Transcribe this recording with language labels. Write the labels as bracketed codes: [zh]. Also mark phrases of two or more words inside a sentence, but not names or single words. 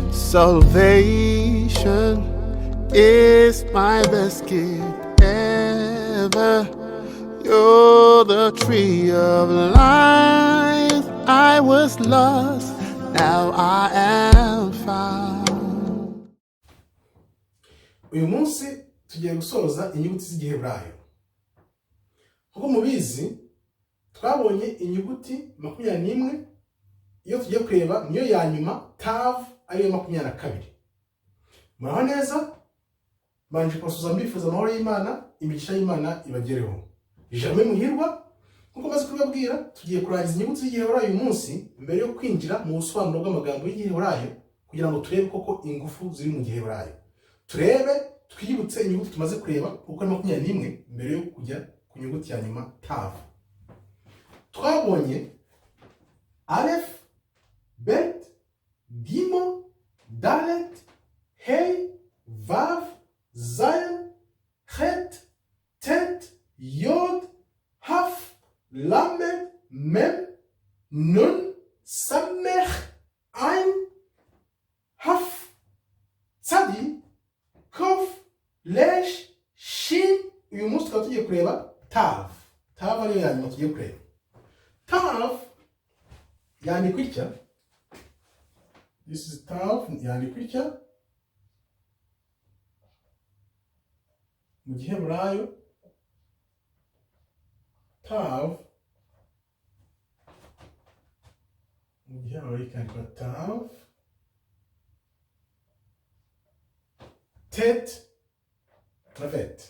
[en] Salvation is my best gift ever. You're the tree of life. I was lost, now I am found. [rw] Uyu munsi tugiye gusoza inyuguti z'Igiheburayo. Nkuko mubizi twabonye inyuguti 21 iyo tugiye kureba niyo ya nyuma tav ariyo 22. Muraho neza? Manje kwasuza mbifuza amahoro y'Imana, imigisha y'Imana ibagereho. Ijambo muhirwa nkuko maze kubabwira tugiye kurangiza inyuguti z'Igiheburayo uyu munsi mbere yo kwinjira mu busobanuro bw'amagambo y'Igiheburayo kugira ngo turebe koko ingufu ziri mu Giheburayo. Turebe twibutse inyuguti tumaze kureba kuko 21 mbere yo kujya ku nyuguti ya nyuma tav. Twabonye alef, bet, gimel, dalet, hey, vav, zayin, chet, tet, yod, haf, lamed, mem, nun, samech, ein, haf, tzadi, kof, lesh, shin. Uyu munsi tukaba tugiye kureba tav. Tav ariyo ya nyuma tugiye kureba. Tav yandikwa itya. [en] This is [rw] tav yandikwa itya. Mu Giheburayo tav mu Giheburayo ikandikwa tav tet na vet.